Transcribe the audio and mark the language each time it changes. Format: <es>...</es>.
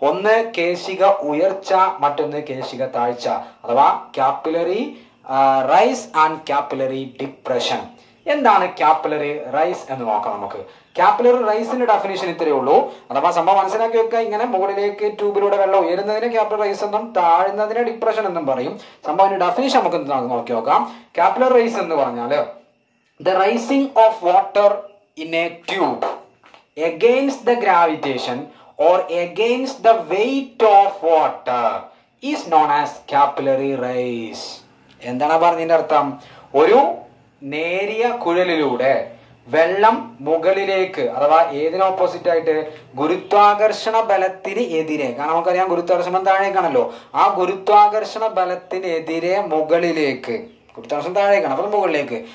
<ml>ഒന്ന് കേശിക ഉയർച്ച, മറ്റൊന്ന് കേശിക താഴ്ച അഥവാ capillary rice and capillary depression. എന്താണ് കാപ്പിലറി റൈസ് എന്ന് നോക്കാം നമുക്ക്. കാപ്പിലറി റൈസിന്റെ ഡെഫിനേഷൻ ഇത്രയേ ഉള്ളൂ. അഥവാ സംഭവം മനസ്സിലാക്കി വെക്കുക. ഇങ്ങനെ മുകളിലേക്ക് ട്യൂബിലൂടെ വെള്ളം ഉയരുന്നതിന് കാപ്പിലറി റൈസ് എന്നും താഴ്ന്നതിന് ഡിപ്രഷൻ എന്നും പറയും. സംഭവത്തിന്റെ ഡെഫിനേഷൻ നമുക്ക് നോക്കി നോക്കാം.</ml> <en>capillary rise</en> <ml>എന്ന് പറഞ്ഞാല്</ml> <en>The rising of water in a tube against the gravitation or against the weight of water is known as capillary rise.</en> <ml>എന്താണ് പറഞ്ഞതിന്റെ അർത്ഥം? ഒരു നേരിയ കുഴലിലൂടെ വെള്ളം മുകളിലേക്ക് അഥവാ ഏതിന് ഓപ്പോസിറ്റ് ആയിട്ട്? ഗുരുത്വാകർഷണ ബലത്തിന് എതിരെ. കാരണം നമുക്കറിയാം ഗുരുത്വാകർഷണം താഴേക്കാണല്ലോ. ആ ഗുരുത്വാകർഷണ ബലത്തിനെതിരെ മുകളിലേക്ക്, ഗുരുത്വാകർഷണം താഴേക്കാണ് അപ്പോൾ മുകളിലേക്ക്.</ml>